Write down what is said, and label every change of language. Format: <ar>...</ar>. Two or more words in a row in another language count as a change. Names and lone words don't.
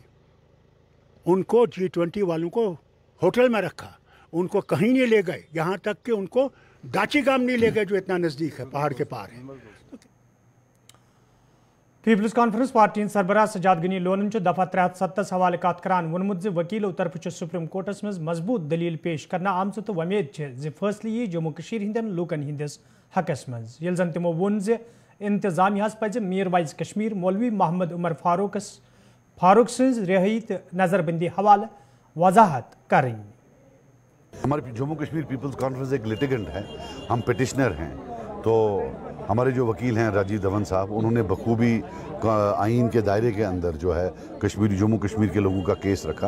<hi>उनको G20 वालों को होटल में रखा, उनको कहीं नहीं ले गए, यहाँ तक कि उनको दाचीगाम नहीं ले गए जो इतना नज़दीक है, पहाड़ के पार है।</hi> <ks>पीपल्स कॉन्फ्रेंस पार्टी सरबराह सजाद गनी लोन दफा 73 हवाले कत करान वोनमुत वकीलों तरफ सुप्रीम कोर्टस मज मजबूत दलील पेश करना आमच तो वमेद फैसले यी जम्मू कश्मीर हंदन लूकन हंदिस हकस मज यल जन तिमो वोन इंतजामिया पज मीर वाइज कश्मीर मौलवी मोहम्मद उमर फारूक सज रिहाई तो नजरबंदी हवाले वजाहत करें।</ks> <hi>हमारे जम्मू कश्मीर पीपल्स कॉन्फ्रेंस एक लिटिगेंट है, हम पिटिशनर हैं, तो हमारे जो वकील हैं राजीव धवन साहब, उन्होंने बखूबी आइन के दायरे के अंदर जो है जम्मू कश्मीर के लोगों का केस रखा।</hi>